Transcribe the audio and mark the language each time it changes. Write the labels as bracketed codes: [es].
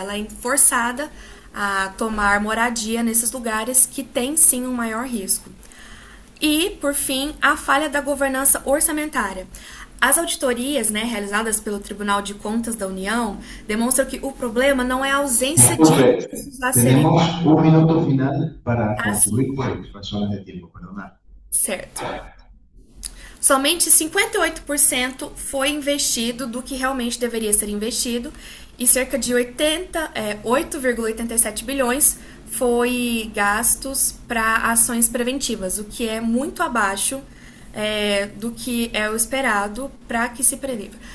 [pt] Ela é forçada a tomar moradia nesses lugares que têm sim um maior risco. E, por fim, a falha da governança orçamentária. As auditorias, né, realizadas pelo Tribunal de Contas da União demonstram que o problema não é a ausência de recursos a serem... [es] Tenemos un minuto final para concluir por razones de tiempo, perdonad. [pt] Certo. Somente 58% foi investido do que realmente deveria ser investido, e cerca de 8,87 bilhões foi gastos para ações preventivas, o que é muito abaixo do que é o esperado para que se previna.